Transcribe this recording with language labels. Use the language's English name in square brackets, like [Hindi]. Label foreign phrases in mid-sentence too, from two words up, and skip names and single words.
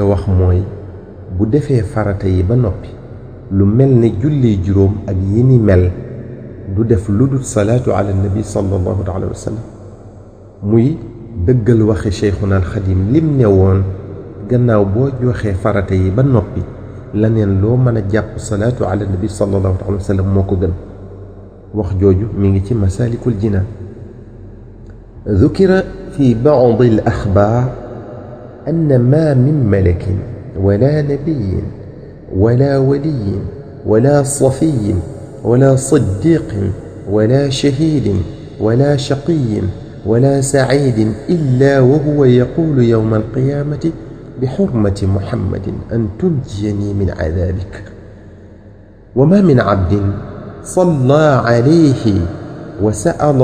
[Wolof] wax mooy bu defee farata yi ba noppi lu mel ne julli juróom ak yi ni mel du def lu dul [Arabic] صلاة على النبي صلى الله عليه وسلم [Wolof] muy dëggal waxi Cheikhuna al Xadim lim ne woon gannaaw boo joxee farata yi ba noppi laneen loo mën a jàpp [Arabic] صلاة على النبي صلى الله عليه وسلم [Wolof] moo ko gën wax jooju mi ngi ci masaalikul jinaan [Arabic] ذكر في بعض الأخبار أن ما من ملك ولا نبي ولا ولي ولا صفي ولا صديق ولا شهيد ولا شقي ولا سعيد إلا وهو يقول يوم القيامة بحرمة محمد أن تنجيني من عذابك وما من عبد صلى عليه وسأل